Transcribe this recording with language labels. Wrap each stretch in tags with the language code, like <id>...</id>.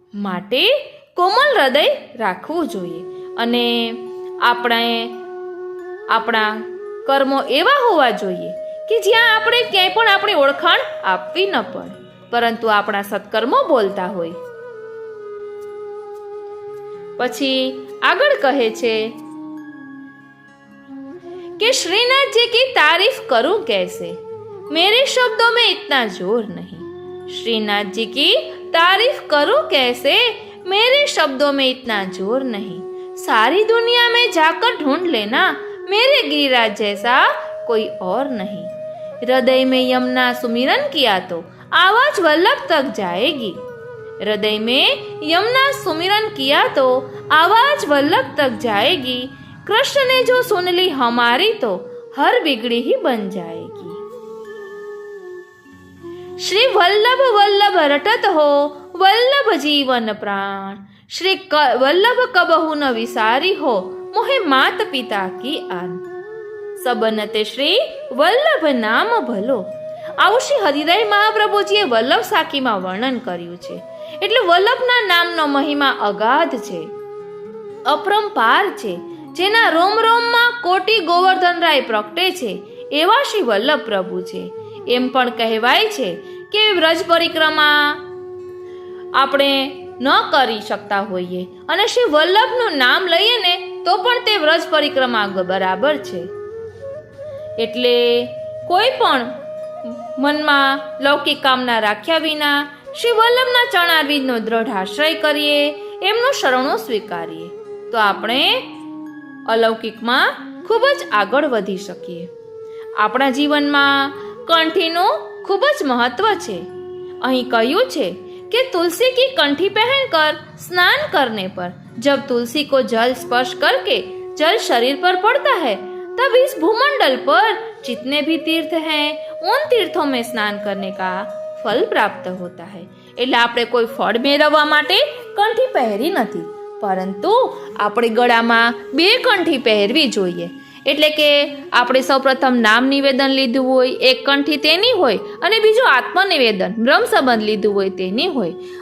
<gu>માટે કોમલ હૃદય રાખવું જોઈએ, અને આપણા કર્મો એવા હોવા જોઈએ કે જ્યાં આપણે ક્યાંય પણ આપણી ઓળખાણ આપવી ન પડે, પરંતુ આપણા સત્કર્મો બોલતા હોય. પછી આગળ કહે છે</gu> <hi>कि श्रीनाथ जी की तारीफ करूं कैसे, मेरे शब्दों में इतना जोर नहीं. श्रीनाथ जी की तारीफ करूं कैसे, मेरे शब्दों में इतना जोर नहीं. सारी दुनिया में जाकर ढूंढ लेना, मेरे गिरिराज जैसा कोई और नहीं. हृदय में यमुना सुमिरन किया तो आवाज वल्लभ तक जाएगी. हृदय में यमुना सुमिरन किया तो आवाज वल्लभ तक जाएगी. कृष्ण ने जो सुन ली हमारी तो हर बिगड़ी ही बन जाएगी. श्री वल्लभ वल्लभ रटत हो, वल्लभ जीवन प्राण. श्री वल्लभ कबहु न विसारी हो, मोहे मात पिता की आन. सबनते श्री वल्लभ नाम</hi> <gu>ભલો. આવું શ્રી હરિરાય મહાપ્રભુજીએ વલ્લભ સાખીમાં વર્ણન કર્યું છે. એટલે વલ્લભના નામનો મહિમા અગાધ છે, અપરંપાર છે, જેના રોમ રોમમાં કોટી ગોવર્ધનરાય પ્રગટે છે એવા શ્રી વલ્લભ પ્રભુ છે. એમ પણ કહેવાય છે કે વ્રજ પરિક્રમા આપણે ન કરી શકતા હોઈએ અને શ્રી વલ્લભનું નામ લઈએ ને તો પણ તે વ્રજ પરિક્રમા બરાબર છે. એટલે કોઈ પણ મનમાં લૌકિક કામના રાખ્યા વિના શ્રી વલ્લભના ચરણારવિંદનો દ્રઢ આશ્રય કરીએ, એમનું શરણો સ્વીકારીએ, તો આપણે અલૌકિકમાં ખૂબ જ આગળ વધી શકીએ. આપણા જીવનમાં કંઠીનું ખૂબ જ મહત્વ છે. અહીં કહ્યું છે</gu> <hi>कि तुलसी की कंठी पहनकर स्नान करने पर जब तुलसी को जल स्पर्श करके जल शरीर पर पड़ता है तब इस भूमंडल पर जितने भी तीर्थ हैं उन तीर्थों में स्नान करने का फल प्राप्त होता है.</hi> <gu>એટલે આપણે કોઈ ફળ મેળવવા માટે કંઠી પહેરી નથી, પરંતુ આપણે ગળામાં 2 કંઠી પહેરવી જોઈએ. એટલે કે આપણે સૌપ્રથમ નામ નિવેદન લીધું હોય, એક કંઠી તેની હોય, અને બીજું આત્મનિવેદન બ્રહ્મ સંબંધ લીધું હોય તેની હોય.</gu>